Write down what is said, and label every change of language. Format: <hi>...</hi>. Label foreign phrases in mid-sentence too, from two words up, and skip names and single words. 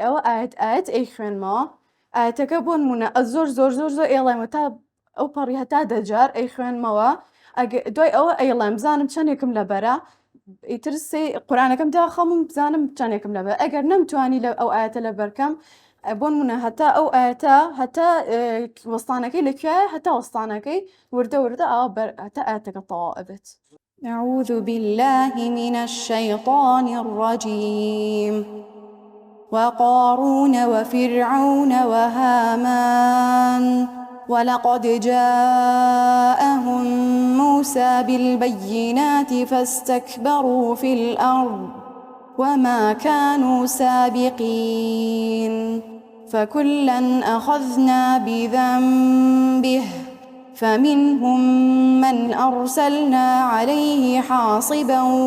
<ckb>ئەوە ئاەت ئەی خوێنمەوە ئاەتەکە بۆ نمونە زۆر ئێڵێمە تا ئەو پەڕی هەتا دەجار ئەی خوێنمەوە دوای ئەوە ئەیڵێم بزانم چەندێکم لەبەرە ئیتر قورئانەکەم داخەمم بزانم چەندێکم لەبەر ئەگەر نەمتوانی ئەو ئاەتە لەبەرکەم بۆ نمونە هەتا ئەو ئاەتە هەتا وەستانەکەی لەکوێیە هەتا وەستانەکەی وردە هەتا ئاەتەکە تەواو ئەبێت.</ckb> <ar>أعوذ بالله من الشيطان الرجيم وقارون وفرعون وهامان ولقد جاءهم موسى بالبينات فاستكبروا في الأرض وما كانوا سابقين فكلا أخذنا بذنبه فمنهم من أرسلنا عليه حاصبا</ar>